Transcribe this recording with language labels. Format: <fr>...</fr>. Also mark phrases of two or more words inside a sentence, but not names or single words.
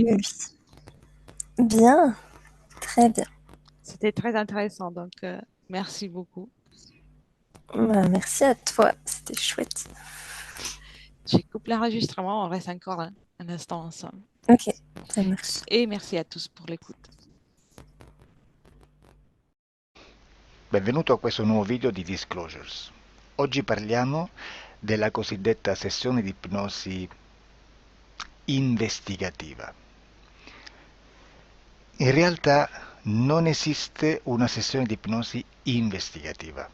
<fr>Oui. Bien, très bien. C'était très intéressant, donc merci beaucoup. Bah, merci à toi, c'était chouette. Je coupe l'enregistrement, on reste encore un instant ensemble. Ok, ça marche. Et merci à tous pour l'écoute.</fr> <it>Benvenuto a questo nuovo video di Disclosures. Oggi parliamo della cosiddetta sessione di ipnosi investigativa. In realtà non esiste una sessione di ipnosi investigativa.</it>